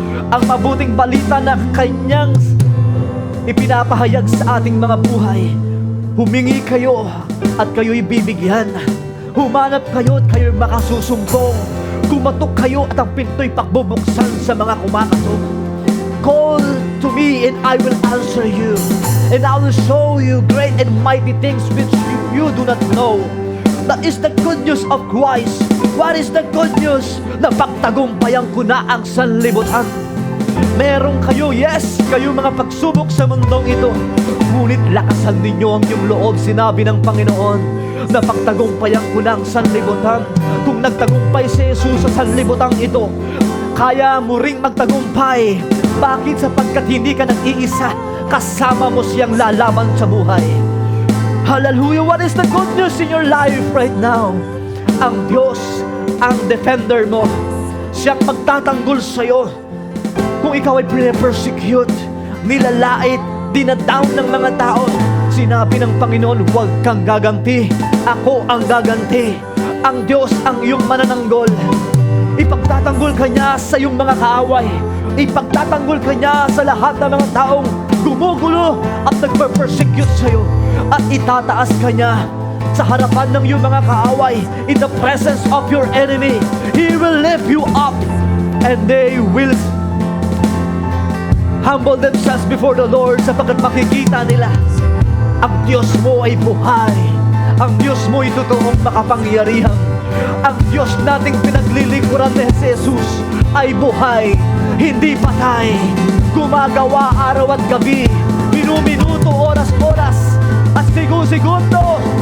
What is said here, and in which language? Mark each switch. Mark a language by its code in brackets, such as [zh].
[tl] Ang mabuting balita na kanyang ipinapahayag sa ating mga buhay. Humingi kayo at kayo'y bibigyan. Humanap kayo at kayo'y makasusumbong. Kumatok kayo at ang pinto'y pakbubuksan sa mga kumakatok. [en] Call to me and I will answer you, and I will show you great and mighty things which you do not know. That is the good news of Christ. What is the good news? [tl] Na pagtagumpayan ko na ang sanlibutan. Meron kayo, yes, kayo mga pagsubok sa mundong ito. Ngunit lakasan ninyo ang iyong loob, sinabi ng Panginoon, na pagtagumpayan ko na ang sanlibutan. Kung nagtagumpay si Jesus sa sanlibutan ito, kaya mo ring magtagumpay. Bakit? Sapagkat hindi ka nag-iisa, kasama mo siyang lalaban sa buhay. Hallelujah! [en] What is the good news in your life right now? [tl] Ang Diyos, ang defender mo. Siyang magtatanggol sa'yo. Kung ikaw ay persecute, nilalait, dinadown ng mga tao, sinabi ng Panginoon, huwag kang gaganti. Ako ang gaganti. Ang Diyos ang iyong manananggol. Ipagtatanggol ka niya sa iyong mga kaaway. Ipagtatanggol ka niya sa lahat ng mga taong gumugulo at nagper-persecute sa'yo. At itataas ka niya sa harapan ng iyong mga kaaway. [en] In the presence of your enemy, He will lift you up, and they will humble themselves before the Lord, [tl] sapagkat makikita nila ang Diyos mo ay buhay. Ang Diyos mo ay totoong makapangyarihan. Ang Diyos nating pinaglilingkuran ni Jesus ay buhay, hindi patay. Gumagawa araw at gabi, minuminuto, oras-oras, at segundo.